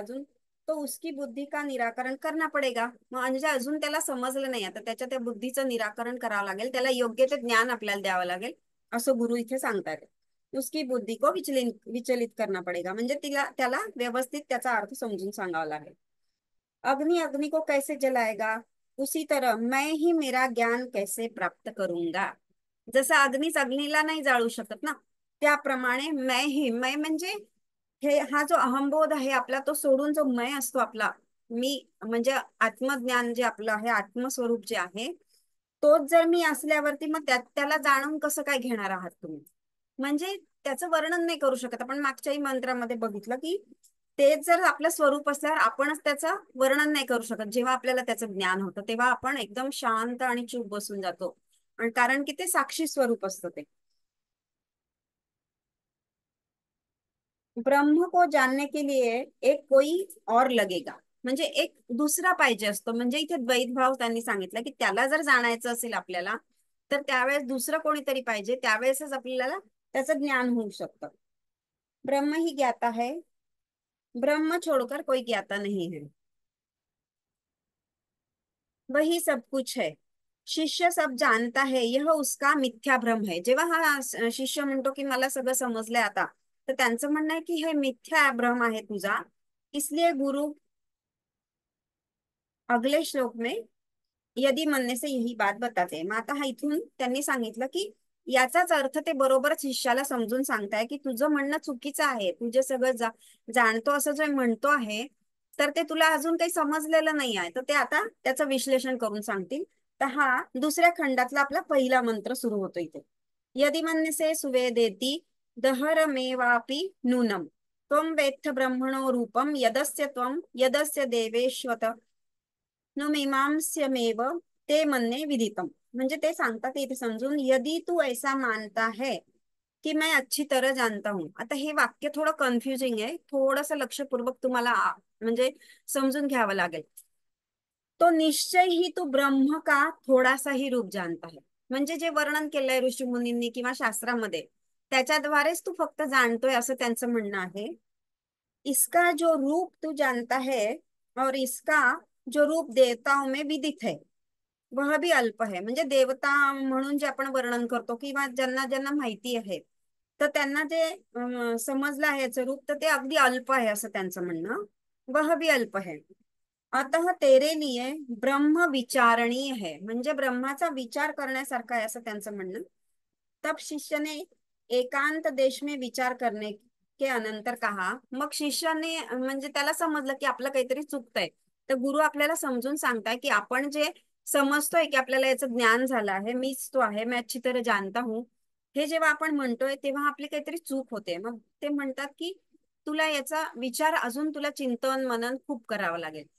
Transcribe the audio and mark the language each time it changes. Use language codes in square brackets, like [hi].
[mr] अजून [hi] तो उसकी बुद्धी का निराकरण करना पडेगा, [mr] म्हणजे अजून त्याला समजलं नाही, आता त्याच्या त्या बुद्धीचं निराकरण करावं लागेल, त्याला योग्य ते ज्ञान आपल्याला द्यावं लागेल असं गुरु इथे सांगतात। [hi] उसकी बुद्धि को विचलित करना पड़ेगा, [mr] म्हणजे त्याला व्यवस्थित त्याचा अर्थ समजून सांगावा लागेल। [hi] अग्नि अग्नि को कैसे जलाएगा, उसी तरह मैं ही मेरा ज्ञान कैसे प्राप्त करूंगा। [mr] जसं अग्नीच अग्नीला नाही जाळू शकत ना, त्याप्रमाणे मैं म्हणजे हे हा जो अहंबोध आहे आपला तो सोडून जो मैं असतो आपला, मी म्हणजे आत्मज्ञान जे आपलं आहे, आत्मस्वरूप जे आहे, तोच जर मी असल्यावरती मग त्याला जाणून कसं काय घेणार आहात तुम्ही। म्हणजे त्याचं वर्णन नाही करू शकत आपण। मागच्याही मंत्रामध्ये बघितलं की तेच जर आपलं स्वरूप असल्यावर आपणच त्याचं वर्णन नाही करू शकत। जेव्हा आपल्याला त्याचं ज्ञान होतं तेव्हा आपण एकदम शांत आणि चूप बसून जातो, आणि कारण की ते साक्षी स्वरूप असतं ते। [hi] ब्रह्म को जानने के लिए एक कोई और लगेगा, [mr] म्हणजे एक दुसरा पाहिजे असतो. म्हणजे इथे द्वैत भाव त्यांनी सांगितलं की त्याला जर जाणायचं असेल आपल्याला, तर त्यावेळेस दुसरं कोणीतरी पाहिजे, त्यावेळेसच आपल्याला त्याचं ज्ञान होऊ शकतं. [hi] ब्रह्म ही ज्ञाता है, ब्रह्म छोड़कर कोई ज्ञाता नहीं है, वही सब कुछ है, शिष्य सब जानता है, यह उसका मिथ्या भ्रम है. [mr] जेव्हा हा शिष्य म्हणतो की मला सगळं समजलंय आता, तर त्यांचं म्हणणं आहे की हे मिथ्या भ्रम आहे तुझा. [hi] इसलिए गुरु अगले श्लोक में यदि म्हणणे से यही बात बताते. [mr] मग आता हा इथून त्यांनी सांगितलं की याचाच अर्थ ते बरोबरच शिष्याला समजून सांगताय की तुझं म्हणणं चुकीचं आहे, तुझे सगळं जाणतो असं जे म्हणतो आहे, तर ते तुला अजून काही समजलेलं नाही आहे. तर ते आता त्याचं विश्लेषण करून सांगतील. तर हा दुसऱ्या खंडातला आपला पहिला मंत्र सुरू होतो इथे. [sa] यदि म्हणणे से सुवेदेती दहरमेवापि नूनम त्वं वेत्थ ब्रह्मणो रूपम यदस्य त्वं यदस्य देवेश्वत न मीमांस्यमेव ते म्हणणे विदितम. [mr] म्हणजे ते सांगतात इथे समजून, [hi] यदि तू ऐसा मानता है कि मैं अच्छी तरह जानता हूं. [mr] आता हे वाक्य थोडं कन्फ्युजिंग आहे, थोडस लक्षपूर्वक तुम्हाला म्हणजे समजून घ्यावं लागेल. [hi] तो निश्चय ही तू ब्रह्म का थोडासा ही रूप जानता है. [mr] म्हणजे जे वर्णन केलंय ऋषी मुनींनी किंवा शास्त्रामध्ये, त्याच्याद्वारेच तू फक्त जाणतोय असं त्यांचं म्हणणं आहे. [hi] इसका जो रूप तू जानता है और इसका जो रूप देवताओं में विदित है वह भी अल्प है. [mr] म्हणजे देवता म्हणून जे आपण वर्णन करतो किंवा ज्यांना ज्यांना माहिती आहे, तर त्यांना जे समजलं आहे याचं रूप, तर ते अगदी अल्प आहे असं त्यांचं म्हणणं. [hi] वह भी अल्प है, अतः तेरे लिए ब्रह्म विचारणीय है. [mr] म्हणजे ब्रह्माचा विचार करण्यासारखा आहे असं त्यांचं म्हणणं. [hi] तब शिष्य ने एकांत देश में विचार करने के अनंतर कहा. [mr] मग शिष्याने म्हणजे त्याला समजलं की आपलं काहीतरी चुकतंय. तर गुरु आपल्याला समजून सांगताय की आपण जे समजतोय की आपल्याला याचं ज्ञान झालं आहे, मीच तो आहे, [hi] मैं अच्छी तरह जानता हूँ, [mr] हे जेव्हा आपण म्हणतोय तेव्हा आपली काहीतरी चूक होते. मग ते म्हणतात की तुला याचा विचार अजून, तुला चिंतन मनन खूप करावं लागेल.